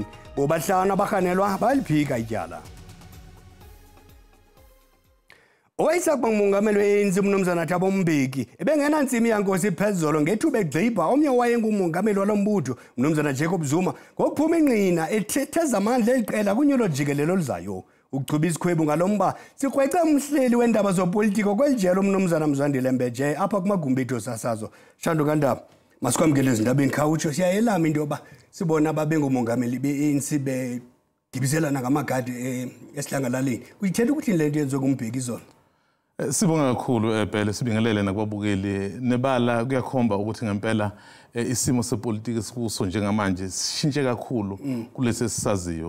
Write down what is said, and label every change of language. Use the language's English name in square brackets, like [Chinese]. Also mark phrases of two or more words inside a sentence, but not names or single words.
[Xhosa] Bobahlanu abahanelwa baliphika ityala. Owayesakuba ngumongameli we-ANC uMnumzana Thabo Mbeki ebengenantsimi yankosi phezolo ngethuba egxibha omnye owayengumongameli walo mbutho uMnumzana Jacob Zuma ngokuphuma ingqina etheza amandla eliqela kunyulo jikelelo oluzayo. Ukuchuba isikhwebu ngalomba sikrweca umhleli wendaba zopolitiko kwelijelo uMnumzana Mzwandile Mbeje apha kumagumbi ethu osasazo. Shando kaNdaba, masikwamkele ezindabeni khawutsho siyayelama into yoba sibona ababengumongameli be-ANC bedibiselana ngamagadi esidlangalaleni. Kuyithetha ukuthi le nto yenziwe nguMbeki izolo. [Zulu] Sibonga kakhulu Bhele, sibingelele nakubabukeli nebala kuyakhomba ukuthi ngempela isimo sepolitiki sikuso njengamanje sishintshe kakhulu kulesi sisaziyo.